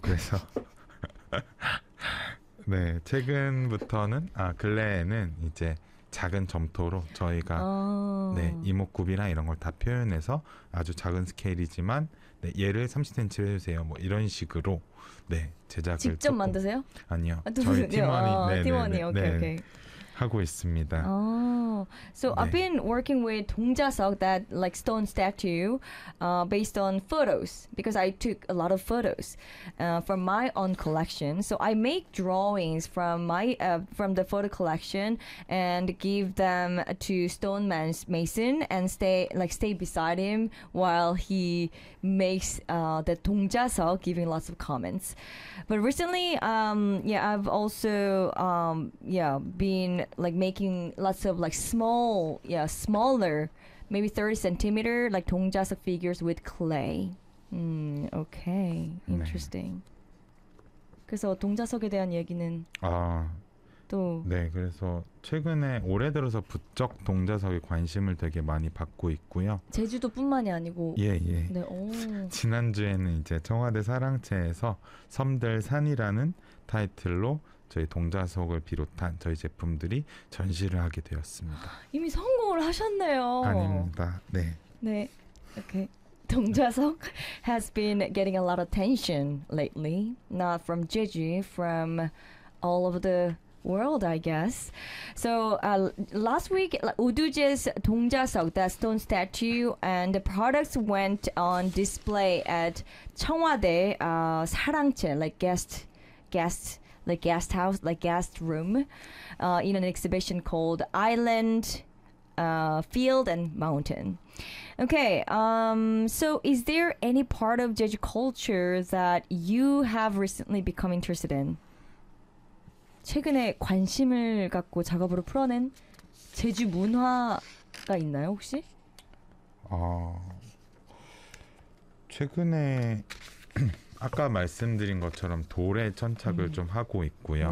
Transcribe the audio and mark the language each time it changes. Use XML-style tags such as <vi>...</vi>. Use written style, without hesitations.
<ko>그래서 네 최근부터는 근래에는 이제 작은 점토로 저희가 네 이목구비나 이런 걸 다 표현해서 아주 작은 스케일이지만 네, 얘를 30cm 해주세요. 뭐 이런 식으로 네 제작을 직접 조금. 만드세요? 아니요. 저희 팀원이 하고 있습니다.</ko> <en>So 네. I've been working with 동자석, that like stone statue, based on photos because I took a lot of photos from my own collection. So I make drawings from my from the photo collection and give them to stone mason and stay beside him while he makes the 동자석, giving lots of comments. But recently, I've also been like making lots of like smaller, maybe 30cm like 동자석 figures with clay. Okay, interesting. 네.</en> <ko>그래서 동자석에 대한 얘기는 또 네, 그래서 최근에 올해 들어서 부쩍 동자석에 관심을 되게 많이 받고 있고요. 제주도뿐만이 아니고 예. 네. 오. 지난주에는 이제 청와대 사랑채에서 섬들 산이라는 타이틀로 저희 동자석을 비롯한 저희 제품들이 전시를 하게 되었습니다. 이미 성공을 하셨네요. 아닙니다. 네. 네. 이렇게</ko> <en>동자석 has been getting a lot of attention lately, not from Jeju, from all of the world, I guess. So last week, Uduje's 동자석, that stone statue, and the products went on display at 청와대 사랑채, like guest room in an exhibition called Island, Field and Mountain. Okay, so is there any part of Jeju culture that you have recently become interested in?</en> <ko>최근에 관심을 갖고 작업으로 풀어낸 제주 문화가 있나요, 혹시? 최근에 아까 말씀드린 것처럼 돌에 천착을 좀 하고 있고요.</ko>